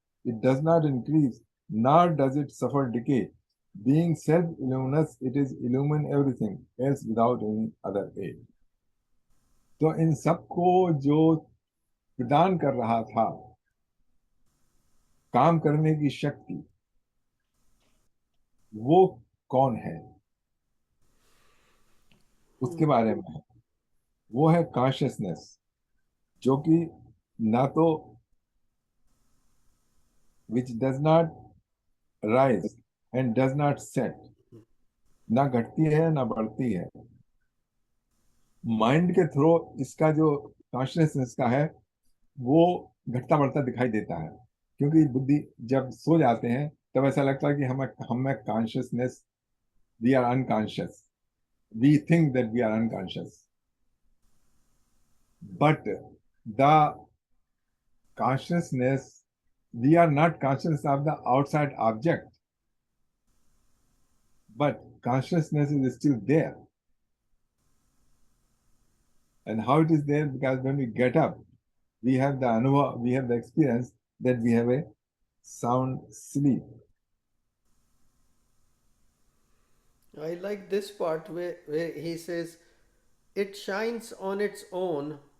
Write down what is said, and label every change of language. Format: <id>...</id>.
<en>It does not increase, nor does it suffer decay. Being self-illuminous, it is illumine everything else without any other aid.</en> <hi>तो इन सबको जो प्रदान कर रहा था काम करने की शक्ति, वो कौन है, उसके बारे में है। वो है कॉन्शियसनेस, जो कि ना तो</hi> <en>which does not rise and does not set,</en> <hi>ना घटती है ना बढ़ती है। माइंड के थ्रू इसका जो कॉन्शियसनेस का है वो घटता बढ़ता दिखाई देता है, क्योंकि बुद्धि जब सो जाते हैं तब ऐसा लगता है कि हम में consciousness,</hi> <en>We are unconscious, we think that we are unconscious, but the consciousness, we are not conscious of the outside object, but consciousness is still there. And how it is there? Because when we get up, we have the anubha, we have the experience that we have a sound sleep. I like this part where he says, it shines on its own,</en>